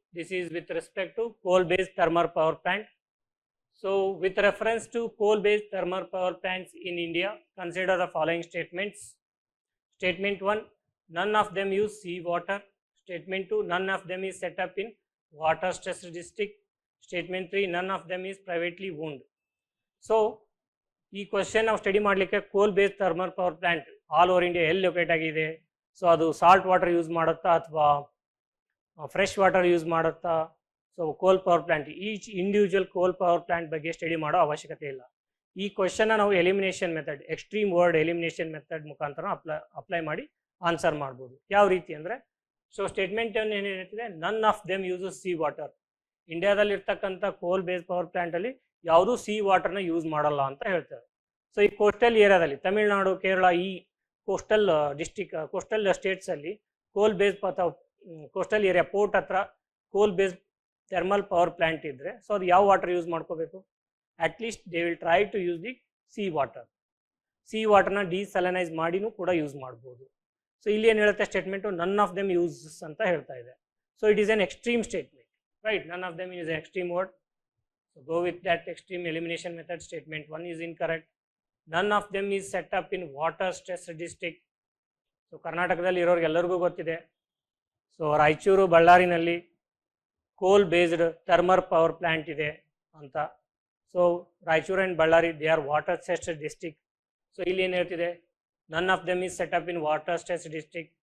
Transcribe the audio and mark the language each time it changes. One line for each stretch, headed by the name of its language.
English: This is with respect to coal-based thermal power plant. So with reference to coal-based thermal power plants in India, consider the following statements. Statement 1, none of them use seawater. Statement 2, none of them is set up in water stress district. Statement 3, none of them is privately owned.
Kannada: So ಈ question ನಾವು study ಮಾಡಲಿಕ್ಕೆ ಕೋಲ್ based thermal power plant all over India ಎಲ್ಲಿ locate ಆಗಿದೆ, so ಅದು salt water use ಮಾಡುತ್ತಾ ಅಥವಾ fresh water use ಮಾಡುತ್ತಾ, ಸೊ ಕೋಲ್ ಪವರ್ ಪ್ಲಾಂಟ್ ಈಚ್ ಇಂಡಿವಿಜುವಲ್ ಕೋಲ್ ಪವರ್ ಪ್ಲಾಂಟ್ ಬಗ್ಗೆ ಸ್ಟಡಿ ಮಾಡೋ ಅವಶ್ಯಕತೆ ಇಲ್ಲ. ಈ ಕ್ವಶನ್ನ ನಾವು elimination method, extreme word elimination method ಮುಖಾಂತರ ಅಪ್ಲೈ ಮಾಡಿ ಆನ್ಸರ್ ಮಾಡ್ಬೋದು. ಯಾವ ರೀತಿ ಅಂದರೆ, ಸೊ ಸ್ಟೇಟ್ಮೆಂಟ್ ಏನು ಹೇಳ್ತಿದೆ,
English: None of them uses sea water.
Kannada: ಇಂಡಿಯಾದಲ್ಲಿ ಇರ್ತಕ್ಕಂಥ ಕೋಲ್ ಬೇಸ್ಡ್ ಪವರ್ ಪ್ಲಾಂಟಲ್ಲಿ ಯಾವುದೂ ಸಿ ವಾಟರ್ನ ಯೂಸ್ ಮಾಡಲ್ಲ ಅಂತ ಹೇಳ್ತಾರೆ. ಸೊ ಈ ಕೋಸ್ಟಲ್ ಏರಿಯಾದಲ್ಲಿ ತಮಿಳುನಾಡು, ಕೇರಳ, ಈ ಕೋಸ್ಟಲ್ ಕೋಸ್ಟಲ್ ಸ್ಟೇಟ್ಸಲ್ಲಿ ಕೋಲ್ ಬೇಸ್ಡ್ ಅಥವಾ ಕೋಸ್ಟಲ್ ಏರಿಯಾ ಪೋರ್ಟ್ ಹತ್ರ ಕೋಲ್ ಬೇಸ್ಡ್ ಥರ್ಮಲ್ ಪವರ್ ಪ್ಲಾಂಟ್ ಇದ್ದರೆ, ಸೊ ಅದು ಯಾವ ವಾಟರ್ ಯೂಸ್ ಮಾಡ್ಕೋಬೇಕು?
English: At least they will try to use the sea water.
Kannada: C ವಾಟರ್ನ ಡಿಸಲನೈಸ್ ಮಾಡಿನೂ ಕೂಡ ಯೂಸ್ ಮಾಡ್ಬೋದು. ಸೊ ಇಲ್ಲಿ ಏನು ಹೇಳುತ್ತೆ statement, none of them uses ಅಂತ ಹೇಳ್ತಾ ಇದೆ.
English: So it is an extreme statement, right? None of them is an extreme word. So go with that extreme elimination method. Statement 1 is incorrect. None of them is set up in water stress district.
Kannada: So ಕರ್ನಾಟಕದಲ್ಲಿ ಇರೋರಿಗೆ ಎಲ್ಲರಿಗೂ ಗೊತ್ತಿದೆ, so Raichur ಬಳ್ಳಾರಿನಲ್ಲಿ ಕೋಲ್ based thermal power plant ಇದೆ ಅಂತ.
English: So Raichur and Ballari they are water stress district.
Kannada: So ಇಲ್ಲಿ ಏನು ಹೇಳ್ತಿದೆ,
English: None of them is set up in water stress district.